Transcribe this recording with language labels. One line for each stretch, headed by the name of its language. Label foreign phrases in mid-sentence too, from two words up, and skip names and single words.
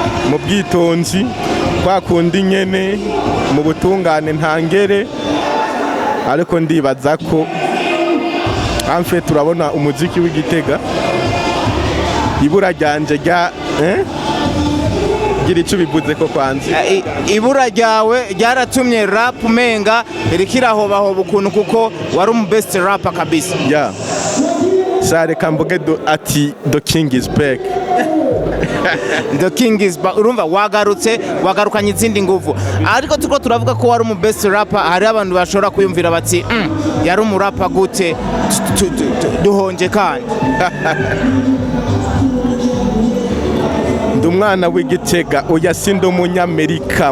Rundi: Mu bwitonzi, kwa kundi nyene, mu butungane ntangere, ariko ndibaza ko,
French: en fait,
Rundi: turabona umuziki w'Igitega, ibura ryanje rya, eh? Gira ico bivuze ko kwanze. Eh, i-, ibura ryawe ryaratumye rap umenga iriko irahobahoba ukuntu, kuko wari umu
English: best rapper
Rundi: kabisa. Yeah. Sa reka mvuge do-, ati,
English: "The King is back." The King is back.
Rundi: Urumva wagarutse, wagarukanye izindi nguvu. Ariko turiko turavuga ko wari umu
English: best rapper,
Rundi: hari abantu bashobora kwiyumvira bati, "Mm, yari umu rapper gute? Tu-, tu-, tu-, tu-, duhonje kandi." Ndi umwana w'Igitega, oya si ndi umunyamerika.